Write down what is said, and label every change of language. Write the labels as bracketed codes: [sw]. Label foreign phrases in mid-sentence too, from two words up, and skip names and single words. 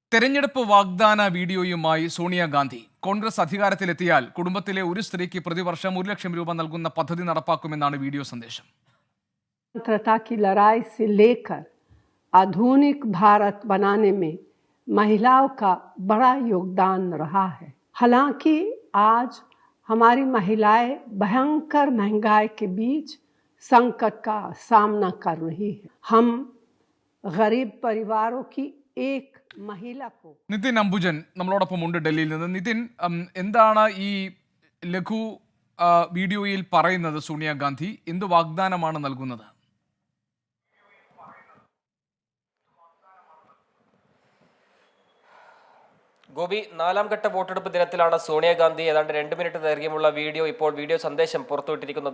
[ml] തെരഞ്ഞെടുപ്പ് വാഗ്ദാന വീഡിയോയുമായി സോണിയാഗാന്ധി കോൺഗ്രസ് അധികാരത്തിലെത്തിയാൽ കുടുംബത്തിലെ ഒരു സ്ത്രീക്ക് പ്രതിവർഷം 1 ലക്ഷം രൂപ നൽകുന്ന പദ്ധതി നടപ്പാക്കുമെന്നാണ് വീഡിയോ സന്ദേശം. [hi] स्वतंत्रता की लड़ाई से लेकर आधुनिक भारत बनाने में महिलाओं का बड़ा योगदान रहा है। हालांकि आज हमारी महिलाएं भयंकर महंगाई के बीच संकट का सामना कर रही है। हम गरीब परिवारों की एक महिला को [ml] നിതിൻ അംബുജൻ നമ്മളോടൊപ്പം ഉണ്ട് ഡൽഹിയിൽ നിന്ന്. നിതിൻ, എന്താണ് ഈ ലഘു വീഡിയോയിൽ പറയുന്നത്? സോണിയാഗാന്ധി എന്ത് വാഗ്ദാനമാണ് നൽകുന്നത്? ഗോപി, 4ാം ഘട്ട വോട്ടെടുപ്പ് ദിനത്തിലാണ് സോണിയാഗാന്ധി ഏതാണ്ട് 2 മിനിറ്റ് ദൈർഘ്യമുള്ള വീഡിയോ സന്ദേശം പുറത്തുവിട്ടിരിക്കുന്നത്.